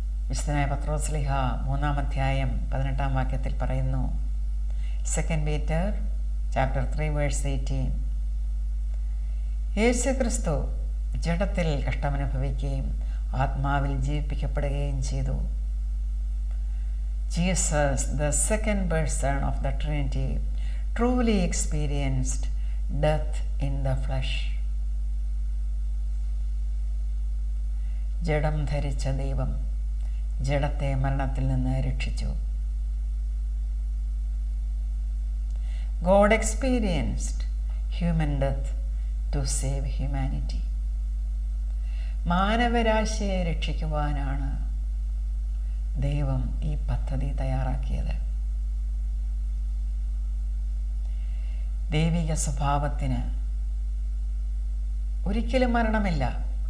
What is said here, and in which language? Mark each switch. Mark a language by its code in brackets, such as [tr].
[ml] വിശുദ്ധനായ പത്രോസ്ലീഹ 3-ാം അധ്യായം 18-ാം വാക്യത്തിൽ പറയുന്നു, [en] 2 Peter chapter 3 verse 18, [ml] യേശു ക്രിസ്തു ജഡത്തിൽ കഷ്ടമനുഭവിക്കുകയും ആത്മാവിൽ ജീവിപ്പിക്കപ്പെടുകയും ചെയ്തു. [en] Jesus, the second person of the Trinity, truly experienced death in the flesh. [ml] ജഡം ധരിച്ച ദൈവം ജഡത്തെ മരണത്തിൽ നിന്ന് രക്ഷിച്ചു. [en] God experienced human death to save humanity. [ml] മാനവരാശിയെ രക്ഷിക്കുവാനാണ് ദൈവം ഈ പദ്ധതി തയ്യാറാക്കിയത്. ദൈവിക സ്വഭാവത്തിന് ഒരിക്കലും മരണമില്ല.